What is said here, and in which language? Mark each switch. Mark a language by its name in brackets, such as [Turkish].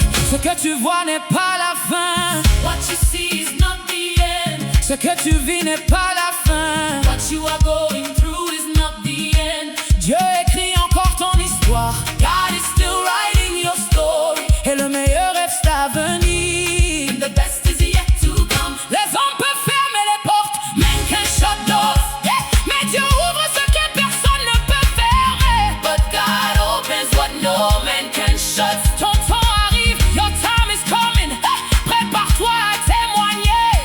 [French] Ce que tu vois n'est pas la fin. [English] What you see is not the end. [French] Ce que tu vis n'est pas la fin. [English] What you are going through is not the end. [French] Dieu écrit encore ton histoire. [English] God is still writing your story. [French] Et le meilleur reste à venir. [English] And the best is yet to come. [French] Les hommes peuvent fermer les portes, [English] men can shut doors. [French] Mais Dieu ouvre ce que personne ne peut fermer. [English] But God opens what no man can shut. [French] Ton temps arrive, [English] your time is coming. [French] Prépare-toi à témoigner.